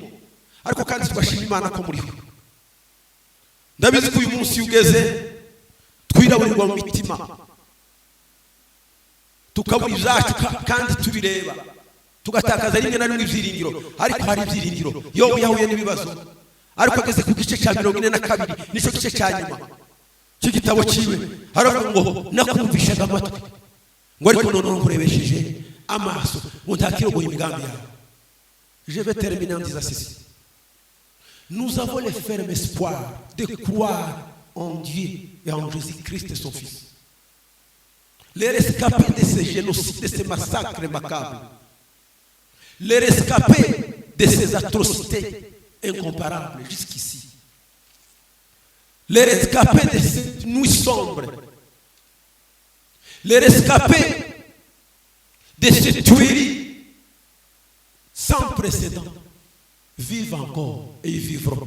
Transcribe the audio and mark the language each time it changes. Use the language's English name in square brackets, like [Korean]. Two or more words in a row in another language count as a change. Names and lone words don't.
[Kinyarwanda] Ariko kandi twashima Imana ko muriho. Ndabizi ko uyu munsi ugeze twiraburirwa mu mitima, tukabura ibyacu kandi tubireba, tugatakaza rimwe na rimwe ibyiringiro. Ariko hari ibyiringiro. Yobu yahuye n'ibibazo, ariko ageze ku gice cya 42, nicyo gice cya nyuma. cy'igitabo cyiwe haravuga ngo nakumvishaga amatwi ngo ariko none nkurebesheje amaso ngo ntakirogoye imigambi yawe. [French] Je vais terminer en disant ceci. Nous avons le ferme espoir de croire en Dieu et en Jésus-Christ son Fils. Les rescapés de ces génocides, de ces massacres macabres, les rescapés de ces atrocités incomparables jusqu'ici, les rescapés de cette nuit sombre, les rescapés de ces tueries sans précédent, vivent encore et ils vivront.